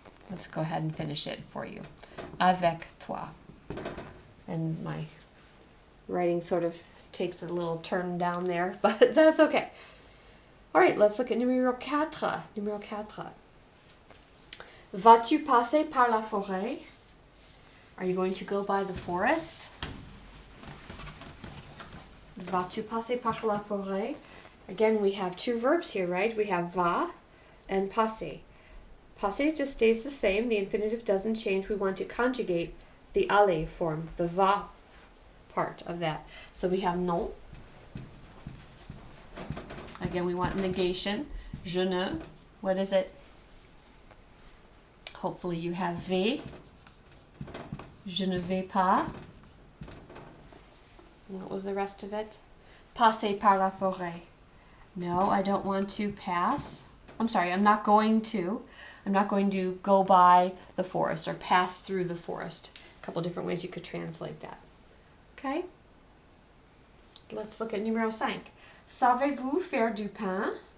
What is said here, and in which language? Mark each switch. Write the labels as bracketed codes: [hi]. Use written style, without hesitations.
[en] Let's go ahead and finish it for you. [fr] Avec toi. [en] And my writing sort of takes a little turn down there, but that's okay. All right, let's look at numéro 4. Numéro 4. [fr] Vas-tu passer par la forêt? [en] Are you going to go by the forest? [fr] Vas-tu passer par la forêt? [en] Again, we have two verbs here, right? We have va and passer. Passer just stays the same. The infinitive doesn't change. We want to conjugate the aller form, the va part of that. So we have non. Again, we want negation. [fr] Je ne. [en] What is it? Hopefully you have vais. [fr] Je ne vais pas. [en] What was the rest of it? [fr] Passer par la forêt. [en] No, I don't want to pass. I'm sorry, I'm not going to. I'm not going to go by the forest or pass through the forest. A couple different ways you could translate that. Okay? Let's look at numéro 5. [fr] Savez-vous faire du pain?